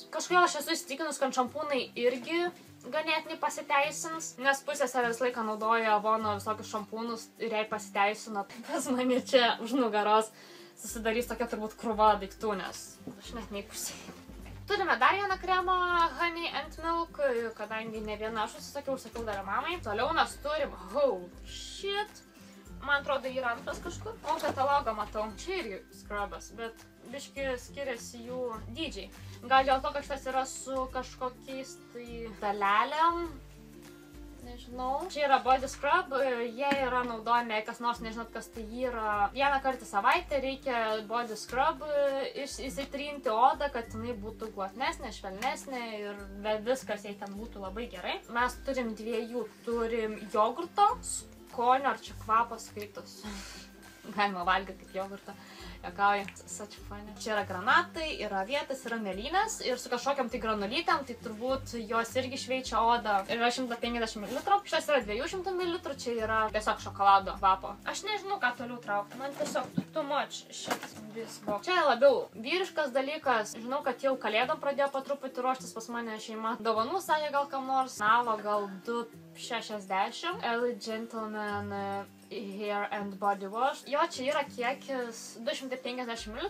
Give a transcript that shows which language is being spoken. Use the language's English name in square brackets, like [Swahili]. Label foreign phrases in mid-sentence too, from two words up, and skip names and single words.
[Lithuanian] Kažkodėl aš esu įsitikinus, kad šampūnai irgi ganėtinai pasiteisins, nes pusėse visą laiką naudoja Avono visokius šampūnus ir jei pasiteisino, tai pas mane čia už nugaros susidarys tokia turbūt krūva daiktų, nes aš net neįpusėjau. Turime dar vieną kremą Honey and Milk, kadangi ne vieną aš užsakiau dar mamai. Toliau mes turim, [English] holy shit, [Lithuanian] man atrodo yra antras kažkur. O katalogą matau, čia irgi skrubas, bet biški skiriasi jų dydžiai. Gal dėl to, kad šitas yra su kažkokiais tai dalelėm. Nežinau. Čia yra [English] body scrub, [Lithuanian] jie yra naudojami, kas nors nežinot, kas tai yra. Vieną kartą savaitę reikia [English] body scrub [Lithuanian] įsitrinti odą, kad jinai būtų glotnesnė, švelnesnė ir viskas jai ten būtų labai gerai. Mes turim 2, turim jogurto, skonio, ar čia kvapas skaitos. Galima valgyti kaip jogurtą. Jokauja, [English] such funny. [Lithuanian] Čia yra granatai, yra vietas, yra mėlynės ir su kažkokiam tai granulytėm, tai turbūt jos irgi šveičia odą. Yra 150 ml, šitas yra 200 ml, čia yra tiesiog šokolado kvapo. Aš nežinau, ką toliau traukti, man tiesiog [English] too much [Lithuanian] šitas visbo. Čia labiau vyriškas dalykas, žinau, kad jau kalėdom pradėjo po truputį ruoštis pas mane šeima. Dovanų sakė gal kam nors, navo gal 2,60. LA Gentleman Hair and Body Wash. Jo, čia yra kiekis 250 ml.